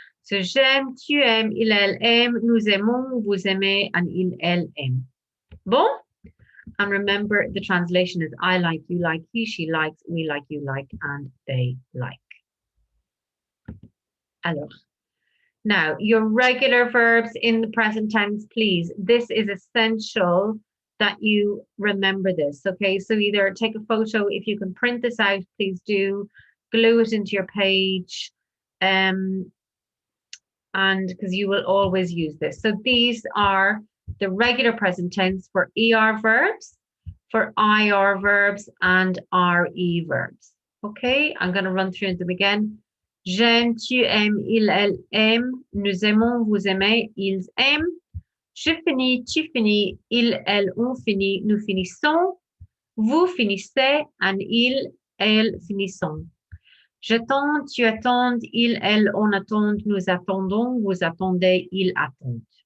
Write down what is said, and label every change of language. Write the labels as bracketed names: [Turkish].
[French] So j'aime, tu aimes, il, elle aime, nous aimons, vous aimez, and il, elle aime. Bon? [English] And remember, the translation is I like, you like, he, she likes, we like, you like, and they like. Alors. Now, your regular verbs in the present tense, please. This is essential that you remember this, okay? So either take a photo, if you can print this out, please do. Glue it into your page, and because you will always use this. So these are the regular present tense for ER verbs, for IR verbs, and RE verbs. Okay, I'm going to run through them again. [French] J'aime, tu aimes, il, elle aime, nous aimons, vous aimez, ils aiment. Je finis, tu finis, il, elle, on finit, nous finissons, vous finissez, and il, elle finissons. J'attends, tu attends, il, elle, on attend, nous attendons, vous attendez, ils attendent.